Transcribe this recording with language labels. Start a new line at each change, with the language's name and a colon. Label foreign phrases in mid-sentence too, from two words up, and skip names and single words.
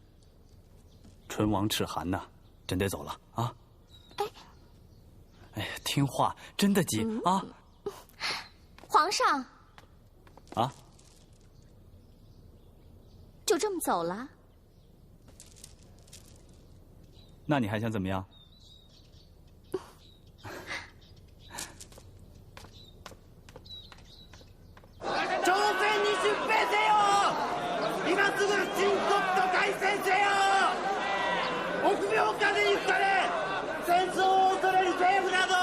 Chinese: 唇亡齿寒呐，真得走了啊！哎呀，听话，真的急啊！皇上。啊？就这么走了？那你还想怎么样？
Japanese: 朝鮮に出兵せよ！今すぐ秦国と開戦せよ！臆病風に吹かれ、戦争を恐れる政府など！